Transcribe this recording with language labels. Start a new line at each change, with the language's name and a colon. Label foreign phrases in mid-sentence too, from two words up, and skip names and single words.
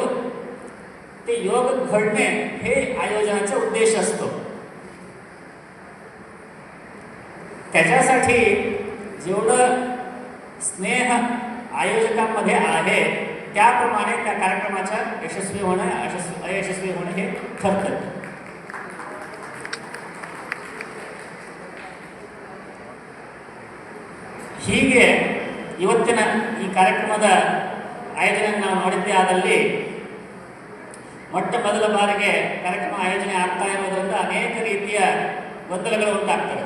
Marathi: ते योग घडणे हे आयोजनाचा उद्देश असतो. त्याच्यासाठी जेवढं स्नेह आयोजकांमध्ये आहे त्याप्रमाणे त्या कार्यक्रमाचा यशस्वी होणे अयशस्वी होणे हे ठरतं.
Kannada: ಹೀಗೆ ಇವತ್ತಿನ ಈ ಕಾರ್ಯಕ್ರಮದ ಆಯೋಜನೆ ನಾವು ನೋಡಿದ್ದೇ ಆದಲ್ಲಿ ಮೊಟ್ಟ ಮೊದಲ ಬಾರಿಗೆ ಕಾರ್ಯಕ್ರಮ ಆಯೋಜನೆ ಆಗ್ತಾ ಇರೋದ್ರಿಂದ ಅನೇಕ ರೀತಿಯ ಗೊಂದಲಗಳು ಉಂಟಾಗ್ತವೆ.